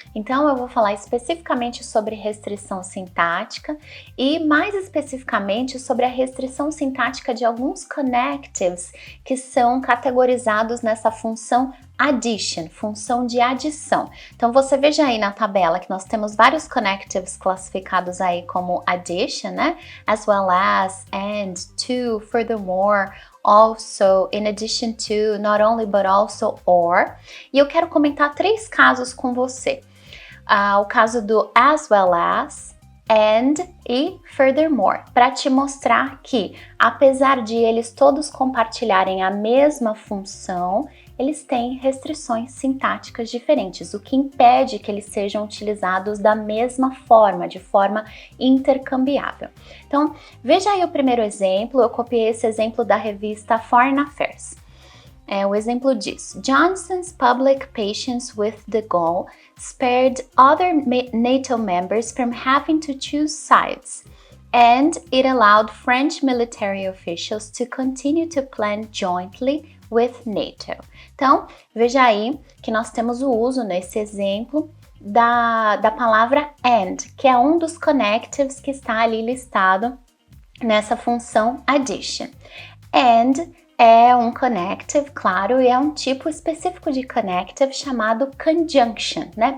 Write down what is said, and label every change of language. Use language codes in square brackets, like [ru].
[pt] Então eu vou falar especificamente sobre restrição sintática e mais especificamente sobre a restrição sintática de alguns connectives que são categorizados nessa função addition, função de adição. Então você veja aí na tabela que nós temos vários connectives classificados aí como addition, né? [en] As well as, and, to, furthermore, also, in addition to, not only but also, or. [pt] E eu quero comentar 3 casos com você. O caso do as well as, and e furthermore, para te mostrar que, apesar de eles todos compartilharem a mesma função, eles têm restrições sintáticas diferentes, o que impede que eles sejam utilizados da mesma forma, de forma intercambiável. Então, veja aí o primeiro exemplo, eu copiei esse exemplo da revista Foreign Affairs. O exemplo diz: [en] Johnson's public patience with de Gaulle spared other NATO members from having to choose sides, and it allowed French military officials to continue to plan jointly with NATO. [pt] Então, veja aí que nós temos o uso nesse exemplo da palavra and, que é um dos connectives que está ali listado nessa função addition. And é um connective, claro, e é um tipo específico de connective chamado conjunction, né?